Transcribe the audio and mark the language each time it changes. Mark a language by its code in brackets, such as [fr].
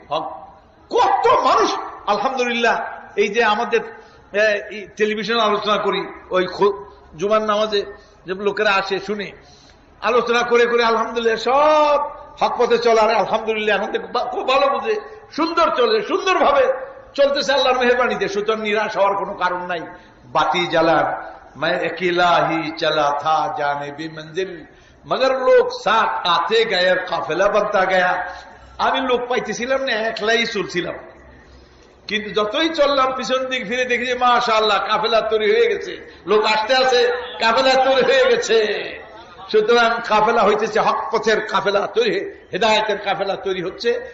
[bn] হক কত মানুষ আলহামদুলিল্লাহ, এই যে আমাদের টেলিভিশন আলোচনা করি, ওই জুমার নামাজে যে লোকেরা আসে শুনে, আলোচনা করে করে আলহামদুলিল্লাহ সব হক পথে চলার আলহামদুলিল্লাহ এখন খুব ভালো বুঝে, সুন্দর চলে, সুন্দরভাবে চলতেছে আল্লাহর মেহেরবানিতে। সুতরাং নিরাশ হওয়ার কোনো কারণ নাই। বাতি জ্বালান, [hi] मैं अकेला ही चला था जाने भी मंजिल मगर लोग साथ आते गए और काफिला बनता गया। [bn] আমি লোক পাইতেছিলাম না, একলাই চলছিলাম, কিন্তু যতই চললাম পিছন দিক ফিরে দেখি যে মাশাআল্লাহ কাফেলা তৈরি হয়ে গেছে, লোক আসতে আছে, কাফেলা তৈরি হয়ে গেছে। সুতরাং কাফেলা হইতেছে হক পথের কাফেলা তৈরি, হেদায়েতের কাফেলা তৈরি হচ্ছে।